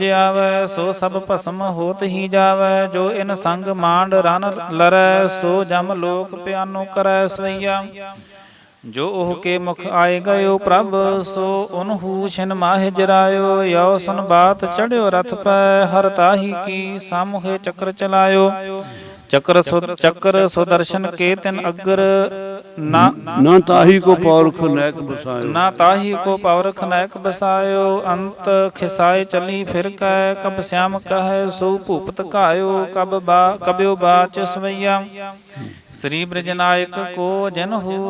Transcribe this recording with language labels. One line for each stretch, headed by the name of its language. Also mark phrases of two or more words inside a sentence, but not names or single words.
Braj: आवे सो सब भस्म होत ही जावे जो इन संग मांड रन लरै सो जम लोक प्यानो करै सवैया जो ओह के मुख आए गयो प्रभ सो उनहु छिन माहि जरायो यो सुन बात चढ़्यो रथ पै हर ताही की सामुहे चक्र चलायो ਚੱਕਰ ਸੁਦਰਸ਼ਨ ਕੇ ਤਿਨ ਅਗਰ ਨਾ ਨਾ ਤਾਹੀ ਕੋ ਪੌਰਖ ਨੈਕ ਬਸਾਇਓ। ਨਾ ਤਾਹੀ ਕੋ ਪੌਰਖ ਨੈਕ ਬਸਾਇਓ। ਅੰਤ ਖਿਸਾਏ ਚਲੀ ਫਿਰ ਕੈ ਕਬ ਸਿਆਮ ਕਹੈ ਸੋ ਭੂਪਤ ਘਾਇਓ। ਕਬਿਓ ਬਾਚ ਸਵਈਆ ਸ੍ਰੀ ਬ੍ਰਿਜ ਨਾਇਕ ਕੋ ਜਨ ਹੋ।